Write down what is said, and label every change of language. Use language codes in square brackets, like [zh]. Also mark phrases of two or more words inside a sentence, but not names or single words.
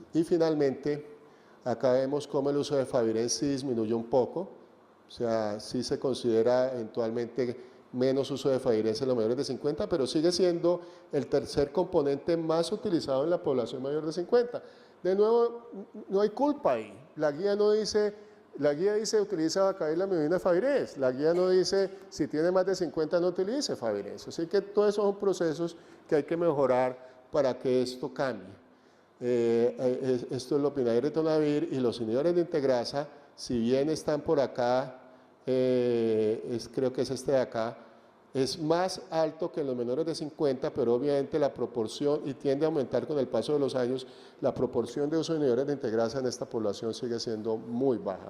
[es] Y finalmente, acá vemos cómo el uso de Favirenz sí disminuye un poco, o sea, sí se considera eventualmente menos uso de Favirenz en los mayores de 50, pero sigue siendo el tercer componente más utilizado en la población mayor de 50. De nuevo, no hay culpa ahí. La guía dice utiliza abacavir, lamivudina, Favirenz. La guía no dice si tiene más de 50 no utilice Favirenz. Así que todos esos son procesos que hay que mejorar para que esto cambie. Esto es lopinavir, ritonavir, y los inhibidores de integrasa, si bien están por acá, creo que es este de acá, es más alto que en los menores de 50, pero obviamente la proporción, y tiende a aumentar con el paso de los años, la proporción de uso de inhibidores de integrasa en esta población sigue siendo muy baja.